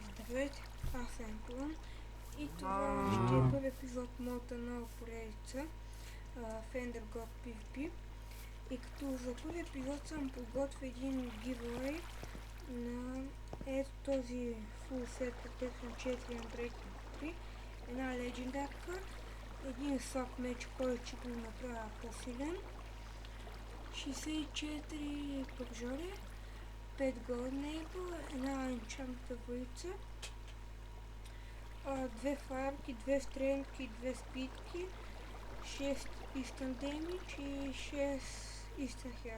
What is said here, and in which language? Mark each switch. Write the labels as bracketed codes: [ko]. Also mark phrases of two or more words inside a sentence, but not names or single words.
[bg] Здравейте, аз съм План и това ще е първи епизод от моята нова поредица Fender God PvP. И като за първи епизод съм подготвил един giveaway на ето този [en] full set [bg] по 5 4 Unbreaking 3, една легендарка, един слаб меч, който ще го направя по-силен, 64 пържоли, 5 [en] Gold Enable, [bg] една енчантната войца, 2 фарки, 2 стрелки, 2 спитки, 6 [en] Instant Damage [bg] и 6 [en] Instant Health.